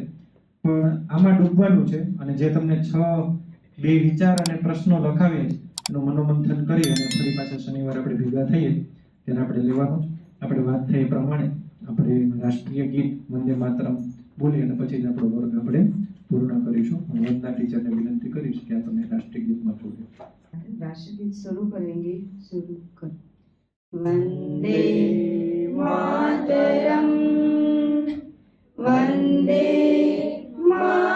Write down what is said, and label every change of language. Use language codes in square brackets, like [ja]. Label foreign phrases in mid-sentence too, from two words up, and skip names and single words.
[gu] પણ આમાં ડૂબવાનું છે અને જે તમને 6 વિચાર અને પ્રશ્નો લખાવ્યા છે એનું મનોમંથન કરી અને ફરી પાછા શનિવાર આપણે ભેગા થઈએ ત્યારે આપણે લેવાનું છે. આપણે વાત થઈ એ પ્રમાણે આપણે રાષ્ટ્રીય ગીત વંદે માતરમ બોલી અને પછી જ આપણો વર્ગ આપણે પૂર્ણ કરીશું. હું વંદના ટીચરને વિનંતી કરીશ કે આપણે રાષ્ટ્રીય ગીતમાં જોડે. [hi] राष्ट्रगीत शुरू करेंगे. शुरू कर. वंदे मातरम, वंदे